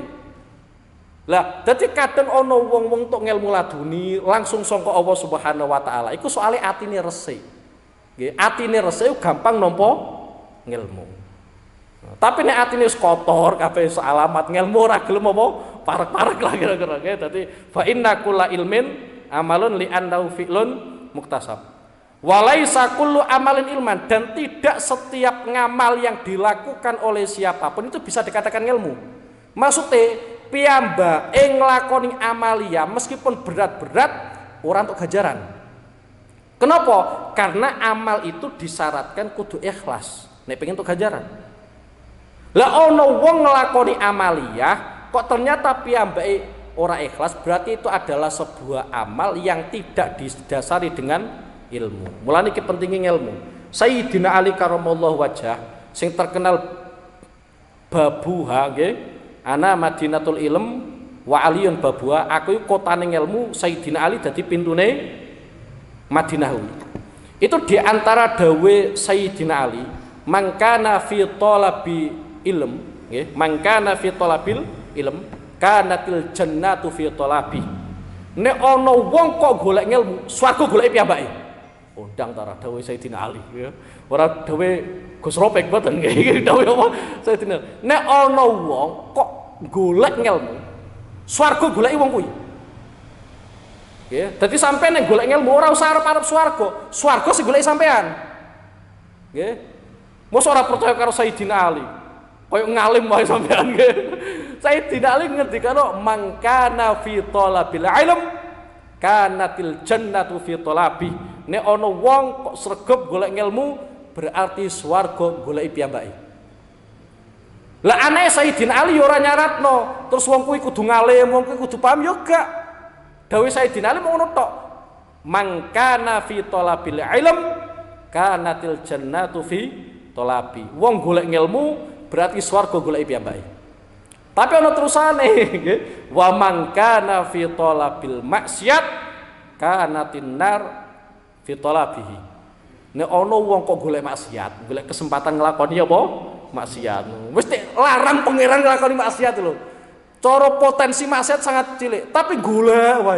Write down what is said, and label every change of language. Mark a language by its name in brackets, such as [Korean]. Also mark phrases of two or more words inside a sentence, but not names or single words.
[Javanese] Lah, dadi kadang ana wong-wong tok ngelmu laduni langsung sangka [Arabic] الله سبحانه وتعالى. [Javanese] Iku soalé atine resik. Nggih, atine resik gampang nampa ngelmu. Tapi nek atine wis kotor kabeh alamat ngelmu ora gelem apa parek-parek lah kira-kira. Nggih, dadi [Arabic] فإن كل علم عمل لأنه فعل مكتسب. وليس كل عمل علما, [Indonesian] dan tidak setiap ngamal yang dilakukan oleh siapapun itu bisa dikatakan ilmu. [Javanese] Maksudnya piyambake nglakoni amalia meskipun berat-berat ora untuk ganjaran. [Indonesian] Kenapa? Karena amal itu disyaratkan [Javanese] kudu ikhlas nek pengen [Indonesian] untuk ganjaran. [Javanese] Lah ono wong nglakoni amalia kok ternyata piyambake ora ikhlas, [Indonesian] berarti itu adalah sebuah amal yang tidak didasari dengan ilmu. [Javanese] Mulane iki [Indonesian] pentingnya ilmu. [Javanese] Sayyidina Ali [Arabic] كرم الله وجهه [Javanese] sing terkenal babuha nggih, [Arabic] أنا مدينة العلم وعلي بابها, [Javanese] aku kotane ilmu, Sayyidina Ali dadi pintune Madinah. [Indonesian] Itu diantara [Arabic] dawe Sayyidina Ali, من كان في طلب العلم nggih, من كان في طلب العلم كانت الجنة في طلبه. [Javanese] Nek ana wong kok golek ilmu, swarga golek piyambake. Undang tara dawuh Sayyidina Ali ya. Ora dawuh Gus Ropek boten nggih, dawuh apa Sayyidina. Nek ana wong kok golek ilmu, swarga goleki wong kuwi. Nggih, dadi sampeyan nek golek ilmu ora usah arep-arep swarga. Swarga sing goleki sampean. Nggih. Mosok ora percaya karo Sayyidina Ali. Koyo ngalim wae sampean nggih. Sayyidina Ali ngendikane [Arabic] من كان في طلب العلم كانت الجنة في طلبه. [Javanese] Nek ana wong kok sregep golek ilmu berarti swarga goleki piyambake. Lah aneh Sayyidina Ali ora nyaratno terus wong kuwi kudu ngalim, wong kuwi kudu paham yo gak. Dawuh Sayyidina Ali ngono tok. [Arabic] من كان في طلب العلم كانت الجنة في طلبه. [Javanese] Wong golek ilmu berarti swarga goleki piyambake. Tapi ana terusane nggih, [Arabic] ومن كان في طلب المعصية كانت النار في طلبه. [Javanese] Nek ana wong kok golek maksiat, golek kesempatan nglakoni apa? Maksiat. Wis larang pangeran nglakoni maksiat lho. Cara potensi maksiat sangat cilik, tapi golek wae.